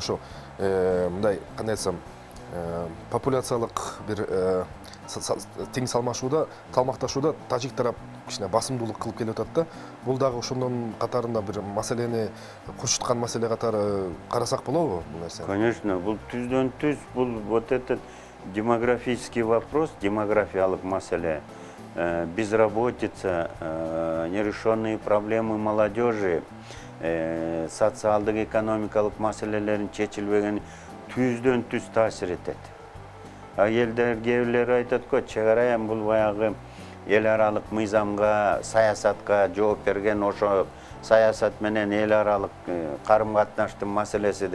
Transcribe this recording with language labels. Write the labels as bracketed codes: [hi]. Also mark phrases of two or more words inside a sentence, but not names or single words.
[ky] Ошо мындай кандай айтсам популяциялык бир тең салмашууда, талмакташууда тажик тарап кичине басымдуулук кылып келип атат да. Бул дагы ошондон катарында бир маселени курчуткан маселе катары карасак болобу бул нерсе? [ru] Конечно, [ky] бул түздөн түз, бул [ru] вот этот демографический вопрос, [ky] демографиялык маселе, [ru] безработица, нерешенные проблемы молодежи, [ky] социалдык экономикалык маселелерин чечилбеген түздөн түз таасир этет. Элдер кээ айтат го, чек ара эми бул баягы эл аралык мыйзамга, саясатка жооп берген, ошо саясат менен эл аралык карым катнаштын маселеси деп.